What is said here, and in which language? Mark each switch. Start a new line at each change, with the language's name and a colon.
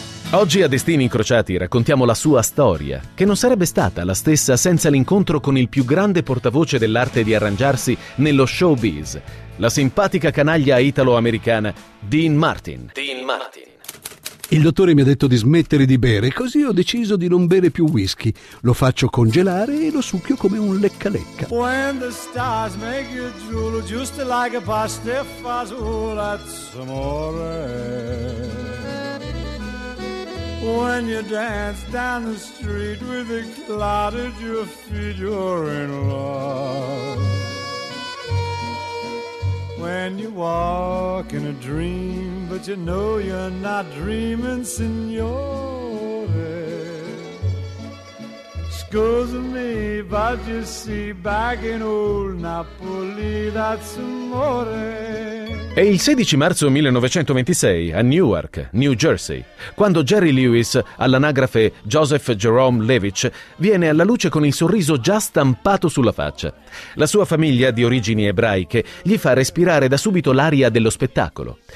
Italian: Oggi a Destini Incrociati raccontiamo la sua storia, che non sarebbe stata la stessa senza l'incontro con il più grande portavoce dell'arte di arrangiarsi nello showbiz, la simpatica canaglia italo-americana Dean Martin. Dean Martin. Il dottore mi ha detto di smettere di bere, così ho deciso di non bere più whisky. Lo faccio congelare e lo succhio come un lecca-lecca.
English: When the stars make you drool, just like a pasta fazzola, that's amore. When you dance down the street with a cloud at your feet, you're in love. When you walk in a dream, but you know you're not dreaming, signore. Scusa me, but you see, back in old Napoli, that's amore.
Italian: È il 16 marzo 1926 a Newark, New Jersey, quando Jerry Lewis, all'anagrafe Joseph Jerome Levitch, viene alla luce con il sorriso già stampato sulla faccia. La sua famiglia, di origini ebraiche, gli fa respirare da subito l'aria dello spettacolo.